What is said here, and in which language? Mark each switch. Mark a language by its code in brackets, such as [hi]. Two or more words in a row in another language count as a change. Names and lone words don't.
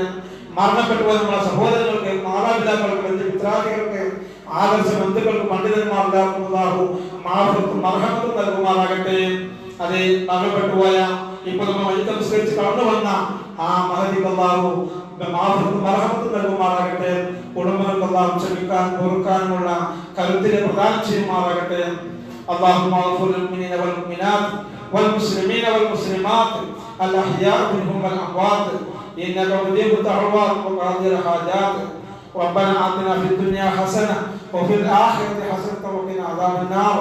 [ml] മരണപ്പെട്ടുപോയ നമ്മുടെ സഹോദരങ്ങൾക്ക്, മാതാപിതാക്കൾക്ക്, ബന്ധുമിത്രാദികൾക്ക്, ആദർശ ബന്ധുക്കൾക്ക്, പണ്ഡിതന്മാർക്കും അല്ലാഹു മാഫറത്തും മർഹമത്തും നൽകുമാറാകട്ടെ. അത് മരണപ്പെട്ടുപോയ ഇപ്പോൾ നമ്മൾ വൈകിട്ട് സംസ്കരിച്ച് കടന്നു വന്ന ആ മഹദിക്ക് അല്ലാഹു മാഫറത്തും മർഹമത്തും നൽകുമാറാകട്ടെ. കുടുംബങ്ങൾക്ക് അല്ലാഹു ക്ഷമിക്കാനും പൊറുക്കാനുമുള്ള കരുത്തിനെ പ്രദാനം ചെയ്യുമാറാകട്ടെ. [ar] اللهم اغفر للمؤمنين والمؤمنات والمسلمين والمسلمات الأحياء منهم والأموات إنك مجيب الدعوات وقاضي الحاجات. ربنا آتنا في الدنيا حسنة وفي الآخرة حسنة وقنا عذاب النار.